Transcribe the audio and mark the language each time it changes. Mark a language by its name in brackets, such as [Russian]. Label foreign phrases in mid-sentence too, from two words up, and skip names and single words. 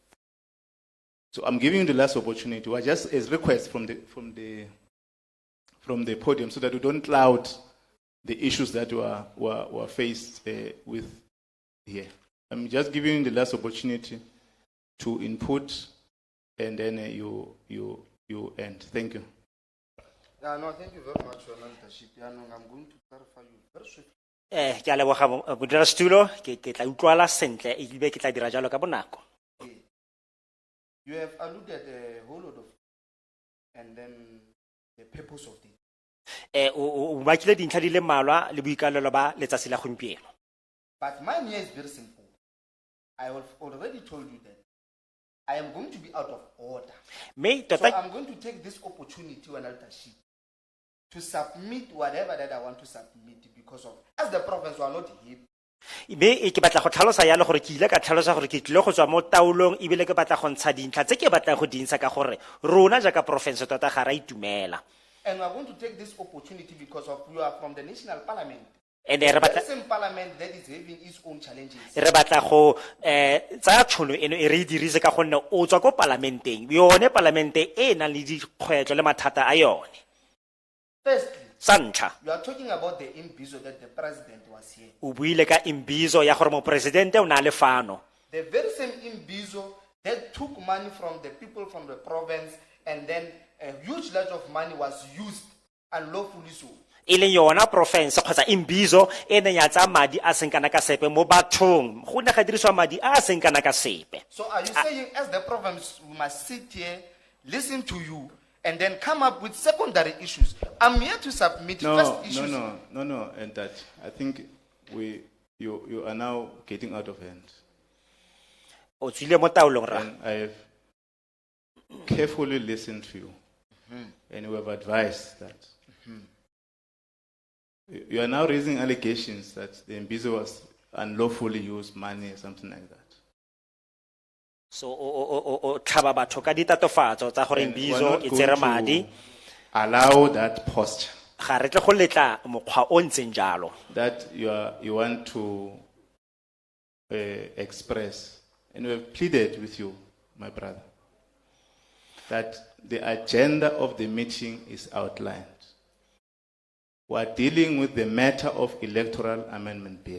[English] So I'm giving you the last opportunity. We're just as request from the podium, so that we don't cloud the issues that were faced with here. I'm just giving you the last opportunity to input, and then you end. Thank you. Yeah, no, thank you very much for your leadership. Yeah, no, I'm going to clarify you very swiftly. [Tswana] Ke a leboga modulasetulo, ke tla utlwala sentle ebile ke tla dira jalo ka bonako. [English] You have alluded a whole lot of, and then the purpose of it. [Tswana] O bakile dintlha di le mmalwa le boikalelo ba letsatsi la gompieno. [English] But mine here is very simple. I have already told you that I am going to be out of order. [Tswana] Me [English] So [Tswana] tota [English] I'm going to take this opportunity when leadership to submit whatever that I want to submit, because of, as the province, we are not here. [Tswana] me ke batla go tlhalosa yalo gore ke ile ka tlhalosa gore ke tlile go tswa mo taolong ebile ke batla go ntsha dintlha tse ke batlang go dintsha ka gore rona jaaka province tota ga ra itumela. [English] And we are going to take this opportunity because of you are from the national parliament. And The very same parliament that is having its own challenges. [Tswana] re batla go tsaya tšhono eno e re e dirise ka gonne o tswa ko parlamenteng, yone parlamente e nang le dikgwetlho le mathata a yone. [English] Firstly, [Tswana] Sa ntlha, [English] you are talking about the imbizo that the president was here. [Tswana] o buile ka imbizo ya gore mopresidente o na le fano. [English] The very same imbizo that took money from the people from the province, and then a huge lot of money was used unlawfully so. [Tswana] E leng yona province kgotsa imbizo e neng ya tsaya madi a seng kana ka sepe mo bathong, go ne ga dirisiwa madi a seng kana ka sepe. [English] So are you saying as the province we must sit here, listen to you, and then come up with secondary issues? I'm here to submit first issues. No, and that I think you are now getting out of hand. [Tswana] O tswile mo taolong ra. [English] And I have carefully listened to you, and we have advised that you are now raising allegations that the Mbizo was unlawfully used money or something like that. [Tswana] So o tlhaba batho ka ditatofatso tsa gore [English] And we're [Tswana] imbizo [English] not [Tswana] e [English] going [Tswana] tsere [English] to [Tswana] madi. [English] allow that posture [Tswana] Ga re tle go letla mokgwa o ntseng jalo. [English] that you want to express. And we have pleaded with you, my brother, that the agenda of the meeting is outlined. We are dealing with the matter of Electoral Amendment Bill.